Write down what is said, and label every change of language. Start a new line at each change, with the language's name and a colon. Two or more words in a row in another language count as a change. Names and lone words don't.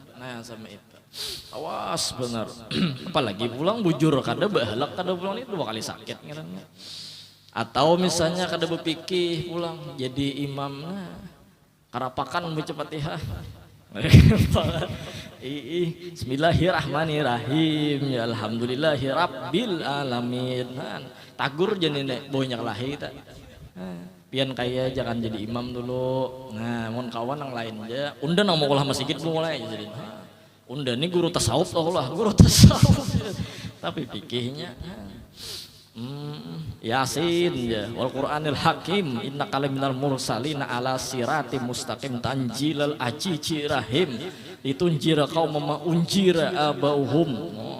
Banjar: Nah sama itu awas benar apalagi pulang bujur kada bahlak kada pulang itu 2 kali sakit ngarannya. Atau misalnya kada bepikih pulang jadi imam karapakan baca Fatihah
Arabic: بسم الله الرحمن الرحيم يا الحمد لله رب العالمين
Banjar: tagur jenine banyak lahi tak pian kaya jangan jadi imam dulu. Nah mun kawan yang lain aja unda nang mau masjid mulai jadi unda ini guru tasawuf lah guru tasawuf tapi pikihnya
Arabic: يس يا والقرآن الحكيم إنك لمن المرسلين على صراط مستقيم تنزيل العزيز الرحيم لتنذر قوما ما أنذر آباؤهم.